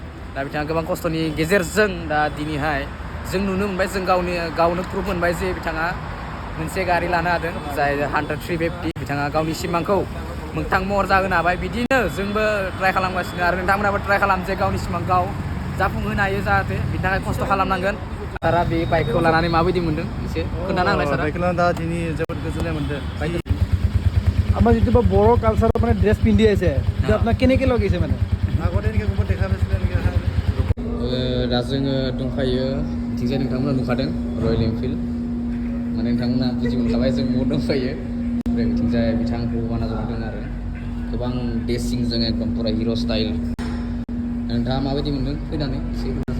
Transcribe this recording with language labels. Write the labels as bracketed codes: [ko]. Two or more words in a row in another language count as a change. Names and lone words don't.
[brx] दा बिथाङा गोबां खस्थ'नि गेजेरजों दा दिनैहाय जों नुनो मोनबाय जों गावनो प्रुफ मोनबाय जे बिथाङा मोनसे गारि लानो हादों जाय 100-350 बिथाङा गावनि सिमांखौ मोगथां महर जाहोनो हाबाय बिदिनो जोंबो ट्राइ खालामगासिनो आरो नोंथांमोनाबो ट्राइ खालाम जे गावनि सिमांखौ जाफुंहोनो हायो जाहाथे बिनि थाखाय खस्थ' खालामनांगोन सारा बे बाइकखौ लानानै माबायदि मोन्दों एसे खोन्थाना होलाय सारा बाइकखौ लानानै दा दिनै जोबोद गोजोननाय मोन्दों [as] আমাৰ যিটো বড়ো কালচাৰৰ মানে ড্ৰেছ পিন্ধি আছে সেইটো আপোনাক কেনেকৈ লগাইছে মানে আগতে এনেকৈ ক'ৰবাত দেখা পাইছিলে এনেকৈ [brx] दा जोङो दंखायो बिथिंजाय नोंथांमोना नुखादों रयेल एनफिल्ड माने नोंथांमोना बुजि मोनखाबाय जों बबाव दंखायो ओमफ्राय बिथिंजाय बिथांखौ बाना जनाय दं आरो गोबां ड्रेसिंजों [hi] एकदम पुरा [en] hero style [brx] नोंथाङा माबायदि मोन्दों फैनानै एसे खोन्थासै